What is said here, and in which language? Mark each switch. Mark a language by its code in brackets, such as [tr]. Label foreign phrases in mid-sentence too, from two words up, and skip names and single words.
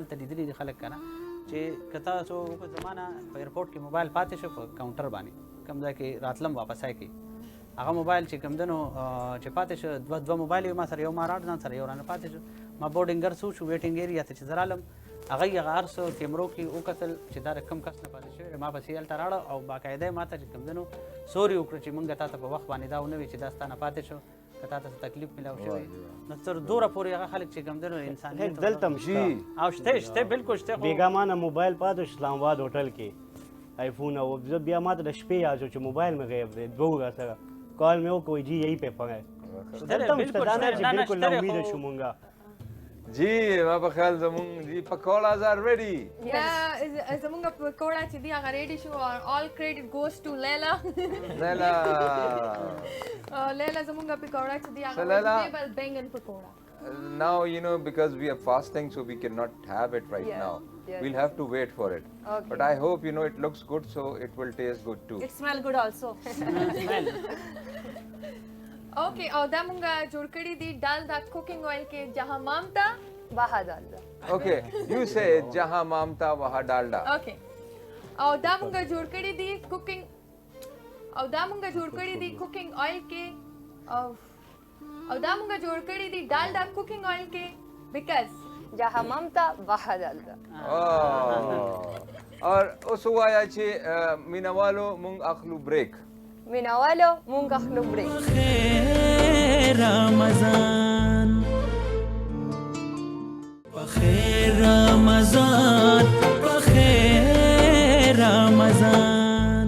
[ps] هلته لیدلي دي خلک که نه چې که تاسو وکړو زما نه په ایرپورټ کې موبایل پاتې شو په کاونټر باندې کوم ځای کې راتلم واپسای کې هغه موبایل چې کوم دی نو چې پاتې شو دوه موبایل یې ما سره یو ما راډ ځان سره یو رانه پاتې شو ما بورډینګر څو شو ویټینګ ایریا ته چې زه رالم هغه یې هغه هر څه کیمرو کې وکتل چې دا کم کس نه پاتې شوی ما پسې هلته راړه او باقاعده یې ما ته چې کوم دی نو سوري وکړه چې مونږ تا ته په وخت باندې دا ونه وي چې دا ستا نه پاتې شو که تا ته تکلیف ملاو شوی نو تر دوره پورې هغه خلک چې کوم دی نو انسانیت دلته هم شته او شته بالکل شته بیګا ما نه موبایل پاتې اسلام آباد هوټل کې آیفون او زه بیا ما ته د شپې یاد شو چې موبایل مې غیب دی دوه را سره کال مې وکړ [ur] جی یہی پہ پڑا ہے [ps] دلته هم شته دا نه چې بالکل نا امید شو مونږه جی ما په خیال زمونږ جی [en] pakoras are ready [ps] زمونږ پکوړه چې دی هغه ریډي شو [en] all credit goes to [ps] لیلا لیلا زمونږ پکوړه چې دی هغه vegetable bangan پکوړه [en] now you know because we are fasting so we cannot have it right now we'll have to wait for it but I hope you know it looks good so it will taste good too it smell good also [ps] اوکے او دا مونږه جوړ کړی دی ډال دا [en] cooking oil [ps] کې [ur] جہاں مامتا وہاں [ps] ډالډا [en] okay you say [ur] جہاں مامتا وہاں ډالډا [ps] اوکے او دا مونږه جوړ کړی دی [en] cooking oil [ps] کې او دا مونږه جوړ کړی دی ډالډا [en] cooking oil [ps] کې بیکاز [ur] جہاں مامتا وہاں ډالډا [ps] اور اوس وایا چې مینوالو مونږ اخلو بریک مینوالو مونږ اخلو بریک رمضان بخیر رمضان بخیر رمضان